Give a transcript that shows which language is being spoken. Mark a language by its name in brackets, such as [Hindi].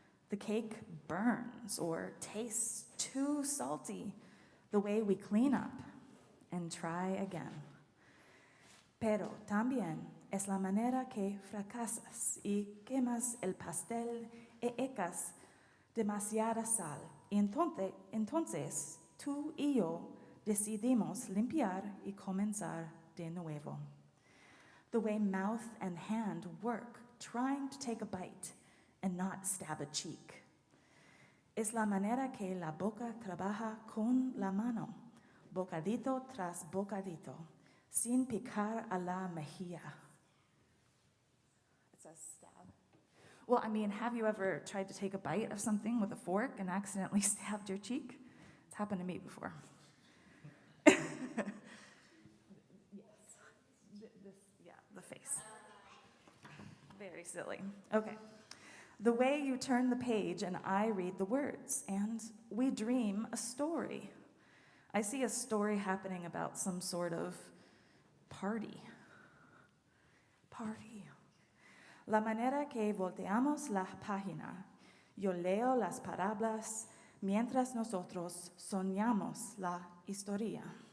[English] The cake burns or tastes too salty, the way we clean up and try again. [Spanish] Pero también es la manera que fracasas y quemas el pastel e echas demasiada sal. Y entonces tú y yo decidimos limpiar y comenzar de nuevo. [English] The way mouth and hand work trying to take a bite and not stab a cheek. [Spanish] Es la manera que la boca trabaja con la mano, bocadito tras bocadito, sin picar a la mejilla. [English] It says stab. Well, I mean, have you ever tried to take a bite of something with a fork and accidentally stabbed your cheek? It's happened to me before. The face. Very silly. Okay. The way you turn the page and I read the words, and we dream a story. I see a story happening about some sort of party. Party. [Spanish] La manera que volteamos la página, yo leo las palabras mientras nosotros soñamos la historia.